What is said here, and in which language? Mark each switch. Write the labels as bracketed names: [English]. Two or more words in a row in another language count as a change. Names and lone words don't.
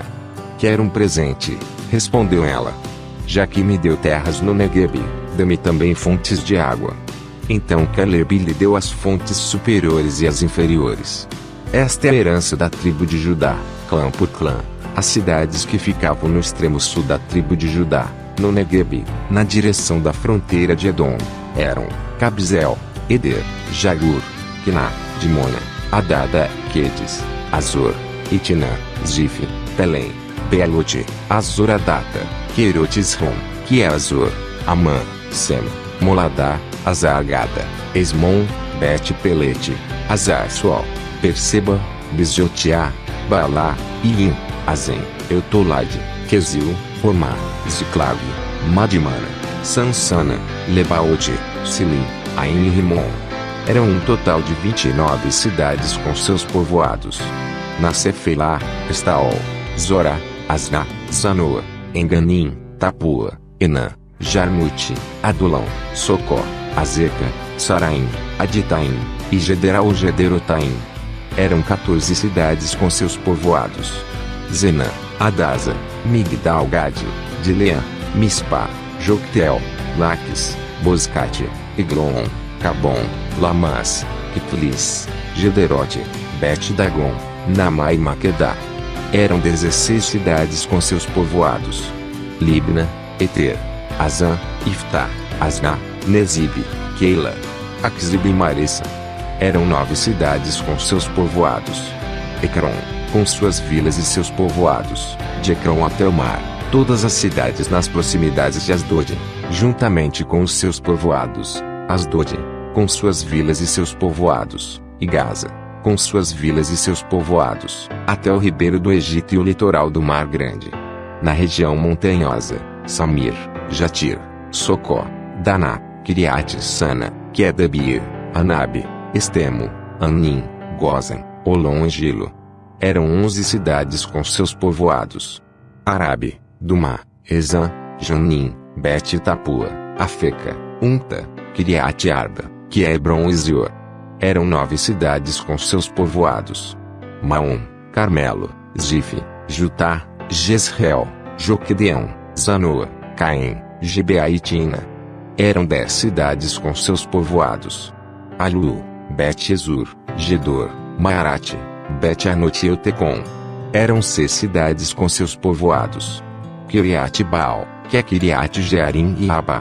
[Portuguese] Quero um presente, respondeu ela. Já que me deu terras no Negueb, dê-me também fontes de água. Então Calebe lhe deu as fontes superiores e as inferiores. Esta é a herança da tribo de Judá, clã por clã. As cidades que ficavam no extremo sul da tribo de Judá, no Negueb, na direção da fronteira de Edom, eram Cabzel, Eder, Jagur, Quiná, Dimona, Adada, Quedes, Azor, Itinã, Zif, Belém, Bealote, Azoradata, Querotisrom, que é Azor, Amã, Sem, Moladá, Azargada, Esmon, Bet-Pelete, Azar-Sual, Perseba, Bizotiá, Baalá, Iim, Azem, Eutolade, Quesil, Hormá, Ziclag, Madimana, Sansana, Lebaote, Silim, Ain e Rimon. Eram um total de 29 cidades com seus povoados. Na Cefelá, Estaol, Zorá, Asná, Sanoa, Enganim, Tapua, Enã, Jarmute, Adulão, Socó, Azeca, Saraim, Aditaim, e Gederal Gederotaim. Eram 14 cidades com seus povoados. Zenã, Adasa, Migdal-Gade, Dileã, Mispa, Joctel, Laques, Boscate, Eglon, Cabon, Lamas, Kitlis, Gederote, Bet-Dagon, Namá e Maquedá. Eram 16 cidades com seus povoados. Libna, Eter, Azã, Iftá, Asná, Nezib, Keila, Aquzib e Marissa. Eram 9 cidades com seus povoados. Ecrom, com suas vilas e seus povoados, de Ecrom até o mar, todas as cidades nas proximidades de Asdod, juntamente com os seus povoados, Asdod, com suas vilas e seus povoados, e Gaza, com suas vilas e seus povoados, até o ribeiro do Egito e o litoral do Mar Grande. Na região montanhosa, Samir, Jatir, Socó, Daná, Kiriat Sana, que é Debir, Anabe, Estemo, Anim, Gozem, Olom e Gilo. Eram 11 cidades com seus povoados. Arabe, Dumá, Ezã, Janim, Bet-Tapua, Afeca, Unta, Kiriat Arba, que é Hebron e Zior. Eram 9 cidades com seus povoados. Maom, Carmelo, Zif, Jutá, Jezreel, Joquedeão, Zanoa, Caém, Gibeá e Tina. Eram 10 cidades com seus povoados. Alu, Bet-Esur, Gedor, Maarate, Bet-Anot e Eutecom. Eram 6 cidades com seus povoados. Kiriat-Baal, que é Kiriat-Jearim e Rabá.